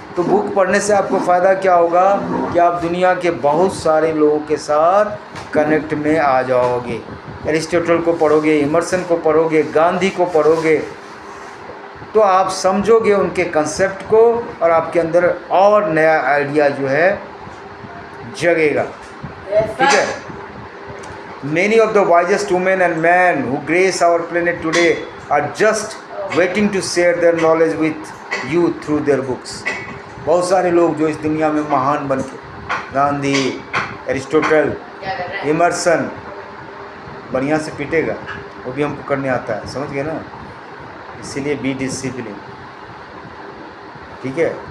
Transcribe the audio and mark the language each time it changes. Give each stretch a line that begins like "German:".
Hindi: तो बुक पढ़ने से आपको फ़ायदा क्या होगा कि आप दुनिया के बहुत सारे लोगों के साथ कनेक्ट में आ जाओगे। एरिस्टोटल को पढ़ोगे, इमर्सन को पढ़ोगे, गांधी को पढ़ोगे, तो आप समझोगे उनके कंसेप्ट को और आपके अंदर और नया आइडिया जो है जगेगा। ठीक है।
English: Many of the wisest women and men who grace our planet today are just waiting to share their knowledge with you through their books.
Hindi: बहुत सारे लोग जो इस दुनिया में महान बन के, गांधी, एरिस्टोटल, इमर्सन, बढ़िया से पीटेगा, वो भी हमको करने आता है, समझ गए ना? इसीलिए बी डिसिप्लिन। ठीक है।